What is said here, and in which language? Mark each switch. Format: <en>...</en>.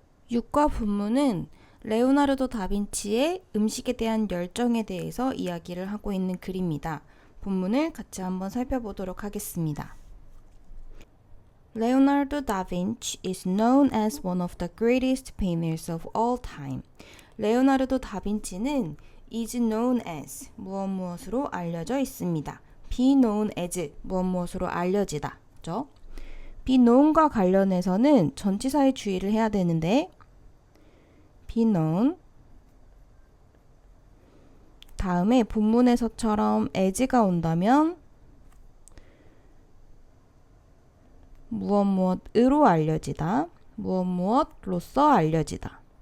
<ko>6과 본문은 레오나르도 다빈치의 음식에 대한 열정에 대해서 이야기를 하고 있는 글입니다. 본문을 같이 한번 살펴보도록 하겠습니다.</ko> <en>Leonardo da Vinci is known as one of the greatest painters of all time.</en> <ko>레오나르도 다빈치는</ko> <en>is known as</en> <ko>무엇으로 알려져 있습니다.</ko> <en>be known as</en> <ko>무엇으로 알려지다. 죠? be known과 관련해서는 전치사에 주의를 해야 되는데 be known 다음에 본문에서처럼 as가 온다면 무엇으로 알려지다, 무엇로서 알려지다.</ko>